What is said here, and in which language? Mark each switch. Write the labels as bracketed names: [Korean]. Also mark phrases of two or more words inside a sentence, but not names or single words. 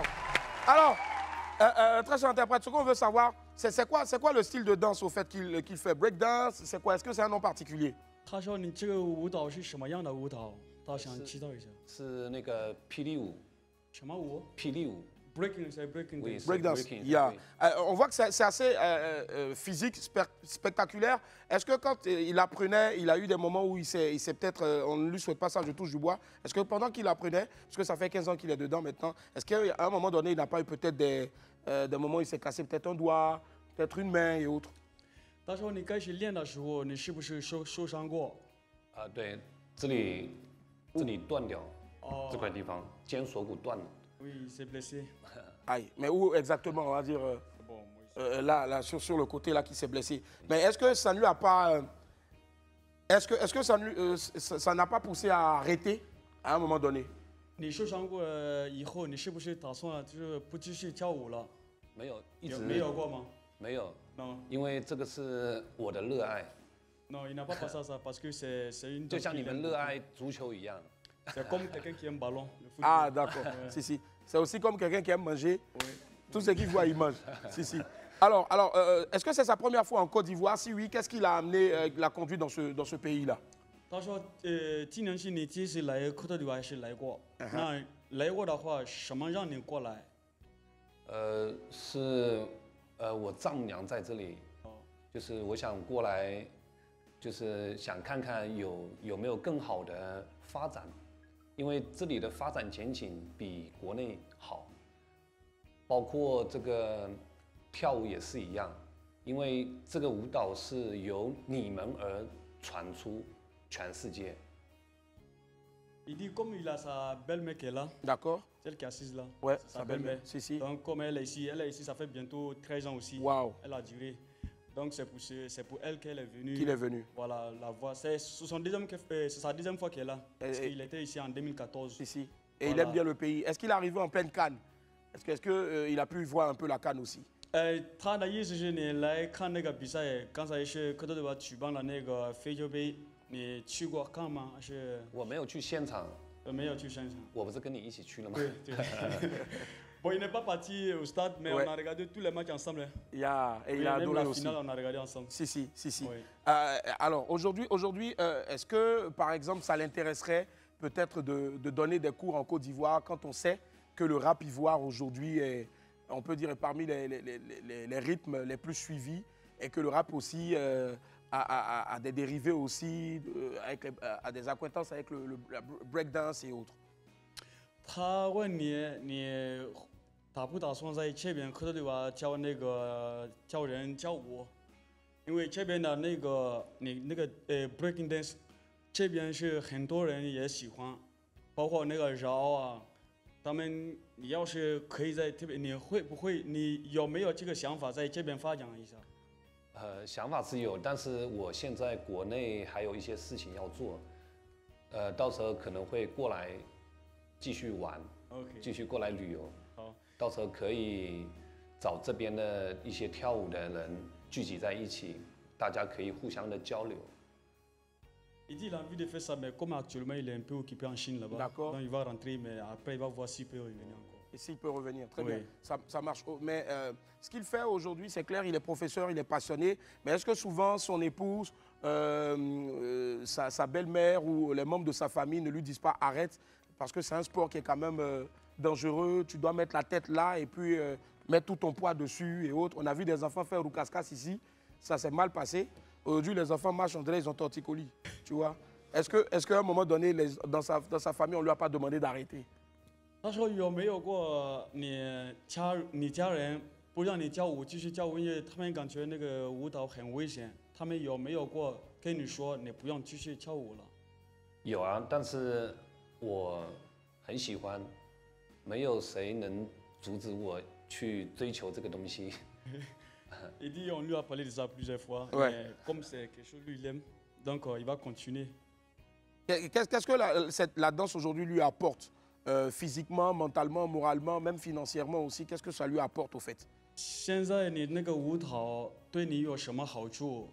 [French] Alors, très cher interprète, ce qu'on veut savoir, c'est quoi le style de danse au fait qu'il fait? [English] Break dance? [French] C'est quoi? Est-ce que c'est un nom particulier? [Chinese] 他说你这个舞蹈是什么样的舞蹈？他想知道一下。是那个霹雳舞。什么舞？霹雳舞。 [French] Breaking, c'est breaking. Oui, [English] break dance. Breaking, Yeah. [French] oui. On voit que c'est assez physique, spectaculaire. Est-ce que quand il apprenait, il a eu des moments où il s'est peut-être, on ne lui souhaite pas ça, je touche du bois. Est-ce que pendant qu'il apprenait, parce que ça fait 15 ans qu'il est dedans maintenant, est-ce qu'à un moment donné, il n'a pas eu peut-être des moments où il s'est cassé peut-être un doigt, peut-être une main et autres. [Chinese] 到时候你开始练的时候，你是不是受伤过？对，这里断掉，这块地方肩锁骨断了。 [French] Oui, il s'est blessé. Aïe, mais où exactement, on va dire là, sur le côté là qui s'est blessé. Mais est-ce que ça ne lui a pas, est-ce que ça n'a pas poussé à arrêter à un moment donné? [Chinese] 你受伤过以后，你是不是打算就是不继续跳舞了？没有，一直没有过吗？没有。 [French] Non. [Chinese] 因为这个是我的热爱。 [French] Non, il n'a pas passé ça parce que c'est une. [Chinese] 就像你们热爱足球一样。 [French] C'est comme quelqu'un qui aime ballon. Ah d'accord. Si si. C'est aussi comme quelqu'un qui aime manger. Oui. Tout ce qu'il voit, il mange. Si si. Alors, est-ce que c'est sa première fois en Côte d'Ivoire? Si oui, qu'est-ce qui l'a amené, l'a conduit dans ce pays-là? [Chinese] 他说，今年是你第一次来科特迪瓦还是来过？那来过的话，什么让你过来？是我丈母娘在这里，就是我想过来，就是想看看有没有更好的发展，因为这里的发展前景比国内好，包括这个跳舞也是一样，因为这个舞蹈是由你们而传出全世界。 [French] Il dit comme il a sa belle-mère qui est là. D'accord. Celle qui est assise là. Ouais, sa belle-mère. Si, si. Donc comme elle est ici, ça fait bientôt 13 ans aussi. Waouh. Elle a duré. Donc c'est pour elle qu'elle est venue. Qu'il est venu. Voilà, la voir. C'est sa deuxième fois qu'elle est là. Parce qu'il était ici en 2014. Ici. Et voilà. Il aime bien le pays. Est-ce qu'il est arrivé en pleine Cannes? Est-ce qu'il a pu voir un peu la Cannes aussi? [Chinese] 他的意思是你来看那个比赛，刚才是科特迪瓦举办了那个非洲杯。你去过看吗？还是我没有去现场。没有去现场。我不是跟你一起去了吗？对对。 [French] Bon, il n'est pas parti au stade, mais on a regardé tous les matchs ensemble. Il a adoré aussi. La finale, on a regardé ensemble. Si. Oui. Alors aujourd'hui, est-ce que par exemple ça l'intéresserait peut-être de donner des cours en Côte d'Ivoire quand on sait que le rap ivoire aujourd'hui est, on peut dire, parmi les rythmes les plus suivis et que le rap aussi a des dérivés aussi, a des acquaintances avec le breakdance et autres. [Chinese] 他问你打不打算在这边科特迪瓦教那个教人教舞？因为这边的那个 [English] breaking dance， [Chinese] 这边是很多人也喜欢，包括那个饶啊，他们你要是可以在这边，你有没有这个想法在这边发展一下？想法是有，但是我现在国内还有一些事情要做，到时候可能会过来继续玩，继续过来旅游。好，到时候可以找这边的一些跳舞的人聚集在一起，大家可以互相的交流。 [French] Il dit qu'il a envie de faire ça, mais comme actuellement il est un peu occupé en Chine là-bas, donc il va rentrer, mais après il va voir s'il peut revenir encore. Et s'il peut revenir, très bien, ça marche. Mais ce qu'il fait aujourd'hui, c'est clair, il est professeur, il est passionné, mais est-ce que souvent son épouse, sa belle-mère ou les membres de sa famille ne lui disent pas arrête, parce que c'est un sport qui est quand même dangereux, tu dois mettre la tête là et puis mettre tout ton poids dessus et autres. On a vu des enfants faire Roukas-Kas ici, ça s'est mal passé. Aujourd'hui, les enfants marchent, on dirait ils ont torticolis, tu vois. Est-ce qu'à un moment donné, dans sa famille, on ne lui a pas demandé d'arrêter? [Chinese] 他说有没有过你家人不让你跳舞继续跳舞，因为他们感觉那个舞蹈很危险。他们有没有过跟你说你不用继续跳舞了？有啊，但是我很喜欢，没有谁能阻止我去追求这个东西。 [French] Il dit on lui a parlé de ça plusieurs fois, mais comme c'est quelque chose lui il aime, donc il va continuer. Qu'est-ce que la danse aujourd'hui lui apporte? Physiquement, mentalement, moralement, même financièrement aussi, qu'est-ce que ça lui apporte au fait? [Chinese] 现在你那个舞蹈对你有什么好处？